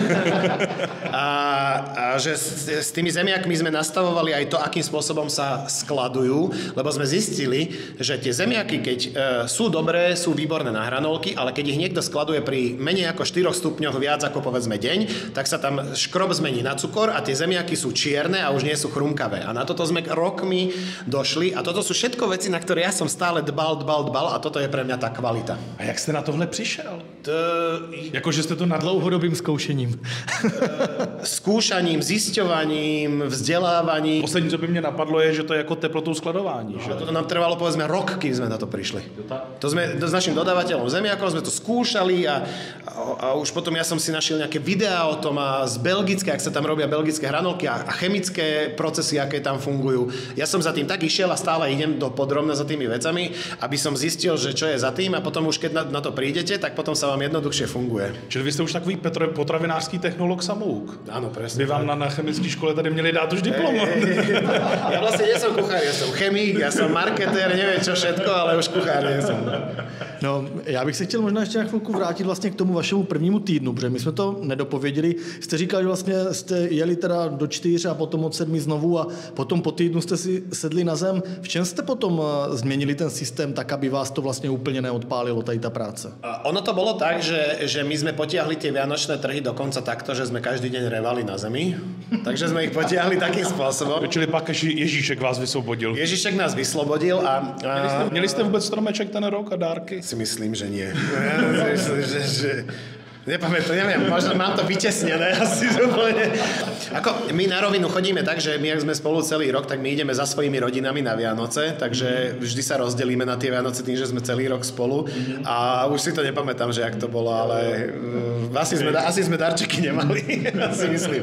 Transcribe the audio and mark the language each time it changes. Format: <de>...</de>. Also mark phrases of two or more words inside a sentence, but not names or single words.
<sk>A že s tými zemiakmi sme nastavovali aj to, akým spôsobom sa skladujú, lebo sme zistili, že tie zemiaky, keď sú dobré, sú výborné na hranolky, ale keď ich niekto skladuje pri menej ako 4 stupňoch viac ako povedzme deň, tak sa tam škrob zmení na cukor a tie zemiaky sú čierne a už nie sú chrumkavé. A na toto sme rokmi došli a toto sú všetko veci, na ktoré ja som stále dbal a toto je pre mňa tá kvalita.</sk> <cs>A jak ste na tohle přišel? Jakože jste to na dlouhodobým zkoušením.</cs> <sk>Skúšaním, zisťovaním, vzdelávaním.</sk> <cs>Poslední, co by mě napadlo, je, že to je jako teplotou skladování. Že?</cs> <sk>Toto nám trvalo povedzme rok, kým sme na to prišli. To sme s našim dodávateľom zemiakov sme to skúšali a už potom ja som si našiel nejaké videá o tom a z belgické, ak sa tam robia belgické hranolky a chemické procesy, aké tam fungujú. Ja som za tým tak išiel a stále idem do podrobna za tými vecami, aby som zistil, že čo je za tým a potom už keď na to prídete, tak potom potom sa vám jednoduchšie funguje.</sk> <cs>Čili vy jste už takový potravinářský technolog samouk.</cs> <sk>Áno, presne.</sk> <cs>By vám na chemické škole tady měli dát už diplom.</cs> <sk>Ja vlastne nie som kuchár, ja som chemik, ja som marketér, neviem čo všetko, ale už kuchár nie som.</sk> <cs>No, já bych se chtěl možná ještě na chvilku vrátit vlastně k tomu vašemu prvnímu týdnu, protože my jsme to nedopověděli. Jste říkal, že vlastně jste jeli teda do 4 a potom od 7 znovu a potom po týdnu jste si sedli na zem. V čem jste potom změnili ten systém tak, aby vás to vlastně úplně neodpálilo, tady ta práce?</cs> <sk>Ono to bolo tak, že my sme potiahli tie vianočné trhy dokonca takto, že sme každý deň revali na zemi. Takže sme ich potiahli takým spôsobom.</sk> <cs>Čili pak Ježíšek vás vysvobodil.</cs> <sk>Ježíšek nás vyslobodil a</sk> <cs>Měli jste vůbec stromeček ten rok a dárky?</cs> <sk>si myslím, že nie. Ja si myslím, že nepamätám, neviem, možno mám to vytesnené asi úplne. Ako my na rovinu chodíme tak, že my, ak sme spolu celý rok, tak my ideme za svojimi rodinami na Vianoce, takže vždy sa rozdelíme na tie Vianoce tým, že sme celý rok spolu a už si to nepamätám, že jak to bolo, ale asi sme darčeky nemali, si myslím.</sk>